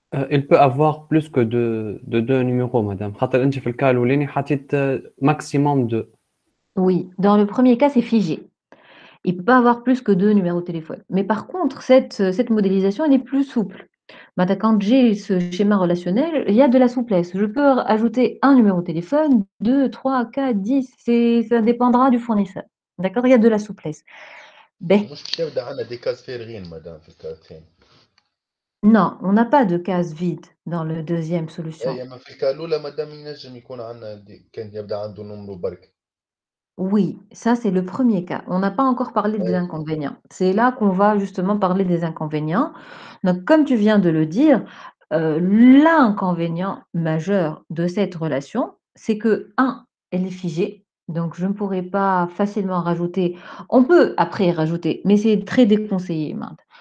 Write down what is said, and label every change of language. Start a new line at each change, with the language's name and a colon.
French: Il peut avoir plus que de deux numéros, madame.
Arabic: خاطر انت في الكال الاولاني حطيت maximum 2.
French: Oui, dans le premier cas, c'est figé. Il ne peut pas avoir plus que 2 numéros de téléphone. Mais par contre, cette modélisation, elle est plus souple. Maintenant, quand j'ai ce schéma relationnel, il y a de la souplesse. Je peux ajouter un numéro de téléphone, 2, 3, 4, 10. Ça dépendra du fournisseur. D'accord? Il y a de la souplesse. Ben,
Arabic: مش يبدا عندنا دي كاز فارغين مدام في الكارتين.
French: non, on n'a pas de case vide dans la deuxième solution.
Arabic: اي اما في الكال الاولى مدام ينجم يكون عندنا كان يبدا عنده نمرو برك.
French: Oui, ça c'est le premier cas. On n'a pas encore parlé des
Arabic: اي
French: inconvénients. C'est là qu'on va justement parler des inconvénients. Donc, comme tu viens de le dire, l'inconvénient majeur de cette relation, c'est que, un, elle est figée. Donc, je ne pourrais pas facilement rajouter. On peut après rajouter, mais c'est très déconseillé, Minde.